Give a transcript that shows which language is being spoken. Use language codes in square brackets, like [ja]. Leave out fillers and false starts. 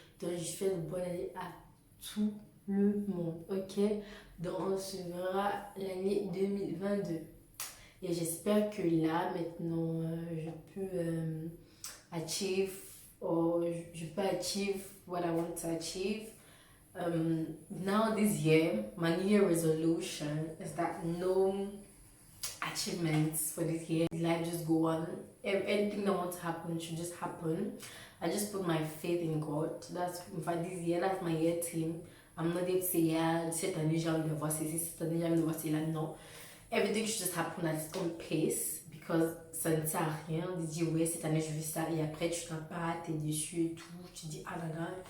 [fr] Donc je fais une bonne année à tout le monde, ok? Donc on se verra l'année 2022. Et j'espère que là, maintenant, je peux achieve, or je peux achieve [en] what I want to achieve. Now this year, my New Year resolution is that no achievements for this year. Life just go on. Anything that wants to happen should just happen. I just put my faith in God. That's, in fact, this year, that's my year team. I'm not there to say, yeah, [fr] cette année j'ai envie de voir ceci, cette année j'ai envie de voir cela. [en] No. Everything should just happen at its own pace, because [fr] ça ne sert à rien de dire, ouais, cette année je veux ça, et après tu t'en pas, t'es déçu et tout, tu dis, ah là là.